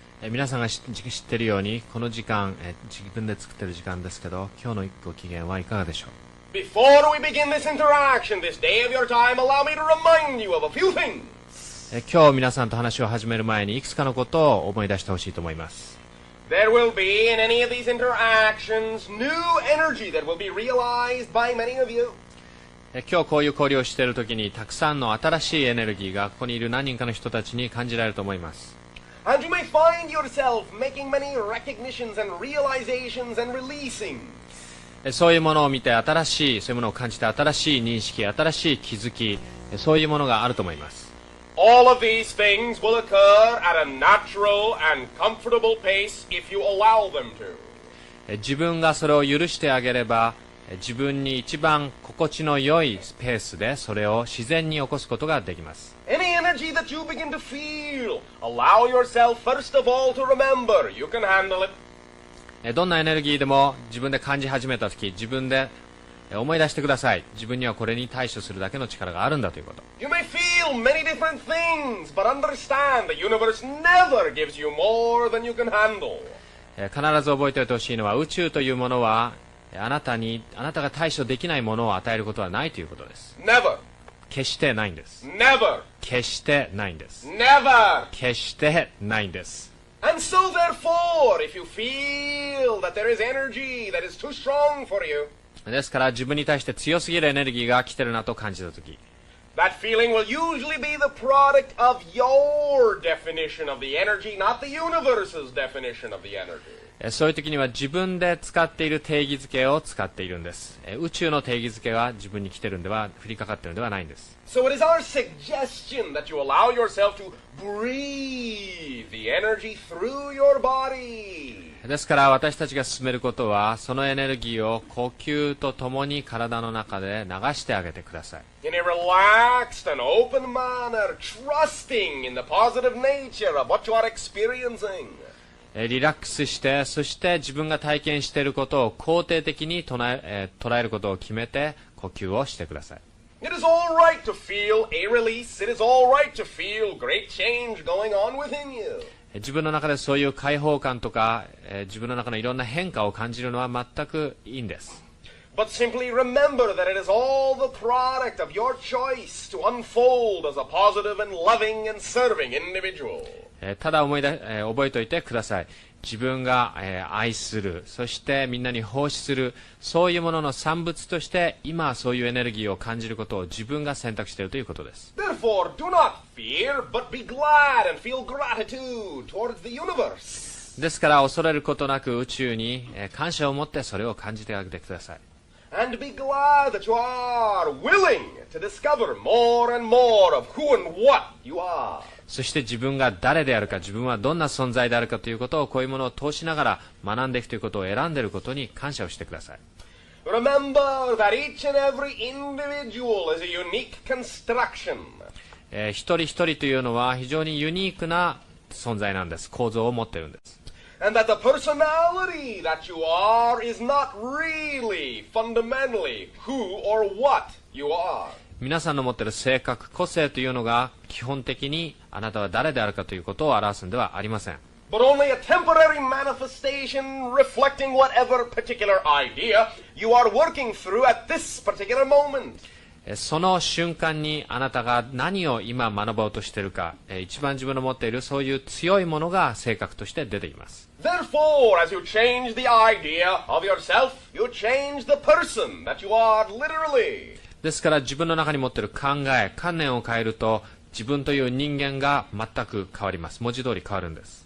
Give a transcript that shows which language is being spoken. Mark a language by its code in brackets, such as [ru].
[ja] 皆さんが知っているようにこの時間、自分で作っている時間ですけど、今日のご機嫌はいかがでしょう。 [en] Before we begin this interaction, this day of your time, allow me to remind you of a few things. [ja] 今日皆さんと話を始める前にいくつかのことを思い出してほしいと思います。 [en] There will be in any of these interactions new energy that will be realized by many of you. [ja] 今日こういう交流をしているときにたくさんの新しいエネルギーがここにいる何人かの人たちに感じられると思います。 [en] And you may find yourself making many recognitions and realizations and releasing. [ja] そういうものを見て新しい、そういうものを感じて新しい認識、新しい気づき、そういうものがあると思います。 [en] All of these things will occur at a natural and comfortable pace if you allow them to. [ja] 自分がそれを許してあげれば、自分に一番心地の良いペースでそれを自然に起こすことができます。 [en] Any energy that you begin to feel, allow yourself first of all to remember you can handle it. [ja] どんなエネルギーでも自分で感じ始めたとき、自分で思い出してください。自分にはこれに対処するだけの力があるんだということ。 [en] You may feel many different things, but understand the universe never gives you more than you can handle. [ja] 必ず覚えておいてほしいのは、宇宙というものはあなたが対処できないものを与えることはないということです。 [en] Never. [ja] 決してないんです。 [en] Never. [ja] 決してないんです。 [en] Never. [ja] 決してないんです。 [en] And so therefore, if you feel that there is energy that is too strong for you, [ja] ですから自分に対して強すぎるエネルギーが来てるなと感じたとき、 [en] that feeling will usually be the product of your definition of the energy, not the universe's definition of the energy. [ja] そういう時には自分で使っている定義づけを使っているんです。宇宙の定義づけが自分に来てるんでは、降りかかってるんではないんです。 [en] So it is our suggestion that you allow yourself to breathe the energy through your body. [ja] ですから私たちが進めることは、そのエネルギーを呼吸とともに体の中で流してあげてください。 [en] In a relaxed and open manner, trusting in the positive nature of what you are experiencing. [ja] リラックスして、そして自分が体験していることを肯定的に捉えることを決めて呼吸をしてください。 [en] It is all right to feel a release. It is all right to feel great change going on within you. [ja] 自分の中でそういう解放感とか、自分の中のいろんな変化を感じるのは全くいいんです。 [en] But simply remember that it is all the product of your choice to unfold as a positive and loving and serving individual. [ja] ただ覚えておいてください。自分が、愛する、そしてみんなに奉仕する、そういうものの産物として今そういうエネルギーを感じることを自分が選択しているということです。 [en] Therefore, do not fear, but be glad and feel gratitude towards the universe. [ja] ですから恐れることなく宇宙に感謝を持ってそれを感じてあげてください。 [en] And be glad that you are willing to discover more and more of who and what you are. [ja] そして自分が誰であるか、自分はどんな存在であるかということを、こういうものを通しながら学んでいくということを選んでいることに感謝をしてください。 [en] Remember that each and every individual is a unique construction. [ja] 一人一人というのは非常にユニークな存在なんです。構造を持っているんです。 [en] And that the personality that you are is not really, fundamentally, who or what you are. [ja] 皆さんの持っている性格、個性というのが基本的にあなたは誰であるかということを表すのではありません。 [en] But only a temporary manifestation reflecting whatever particular idea you are working through at this particular moment. [ja] その瞬間にあなたが何を今学ぼうとしているか、一番自分の持っているそういう強いものが性格として出ています。 [en] Therefore, as you change the idea of yourself, you change the person that you are literally. [ja] ですから自分の中に持っている考え、観念を変えると自分という人間が全く変わります。文字通り変わるんです。